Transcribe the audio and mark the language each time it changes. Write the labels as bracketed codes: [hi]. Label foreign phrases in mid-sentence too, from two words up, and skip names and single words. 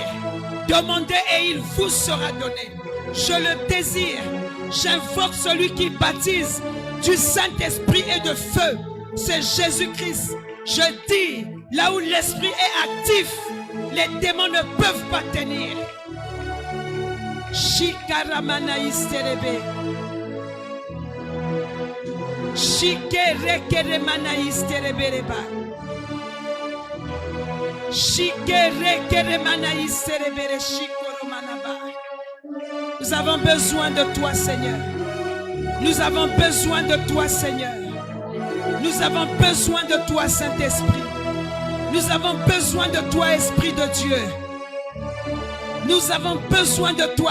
[fr] Demandez et il vous sera donné. Je le désire. J'invoque celui qui baptise du Saint-Esprit et de feu. C'est Jésus-Christ. Je dis, là où l'Esprit est actif, les démons ne peuvent pas tenir. Shikaramanaïsterebe. Shikerekeremanaïsterebereba. Shikerekeremanaïsterebere shikoromanaba. Nous avons besoin de toi, Seigneur. Nous avons besoin de toi, Seigneur. Nous avons besoin de toi, Saint-Esprit. Nous avons besoin de toi, Esprit de Dieu. Nous avons besoin de toi.